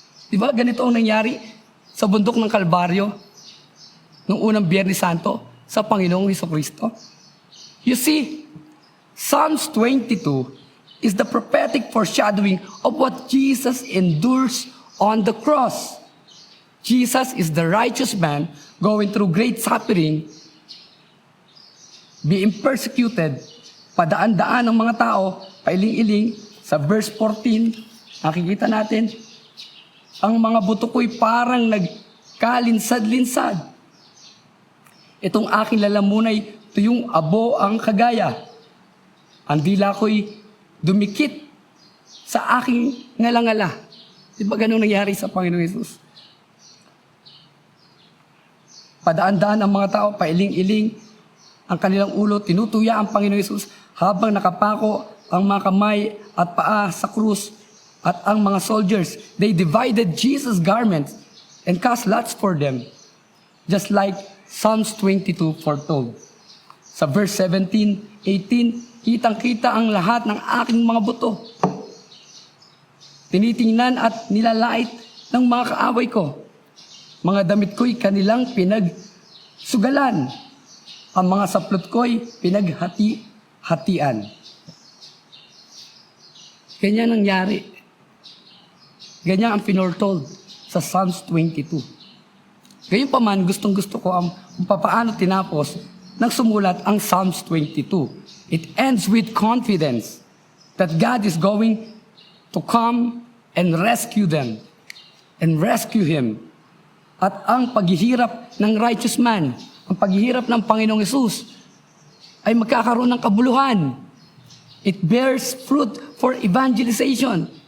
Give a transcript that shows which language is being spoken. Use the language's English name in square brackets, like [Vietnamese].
[Filipino] Diba ganito ang nangyari sa bundok ng Kalbaryo noong unang Biyernes Santo? sa Panginoong Hesukristo? [English] You see, Psalms 22 is the prophetic foreshadowing of what Jesus endures on the cross. Jesus is the righteous man going through great suffering, being persecuted, [Filipino] padaan-daan ng mga tao, pailing-iling. Sa verse 14, nakikita natin, ang mga buto ko'y parang nagkalinsad-linsad. Itong aking lalamunay, tuyong abo ang kagaya. Ang dila ko'y dumikit sa aking ngalangala. Di ba ganun nangyari sa Panginoong Hesus? Padaan-daan ang mga tao, pailing-iling, ang kanilang ulo, tinutuya ang Panginoong Hesus habang nakapako ang mga kamay at paa sa krus at ang mga soldiers. [English] They divided Jesus' garments and cast lots for them, just like Psalms 22 foretold. [Filipino] Sa verse 17, 18, kitang-kita ang lahat ng aking mga buto. Tinitingnan at nilalait ng mga kaaway ko. Mga damit ko'y kanilang pinagsugalan. Ang mga saplot ko'y pinaghati-hatian. Ganyan nangyari. Ganyan ang pinortold sa Psalms 22. Gayon pa man, gustong-gusto ko ang papaano tinapos nang sumulat ang Psalms 22. [English] It ends with confidence that God is going to come and rescue them and rescue him. [Filipino] At ang paghihirap ng [English] righteous man, [Filipino] ang paghihirap ng Panginoong Hesus, ay magkakaroon ng kabuluhan. [English] It bears fruit for evangelization.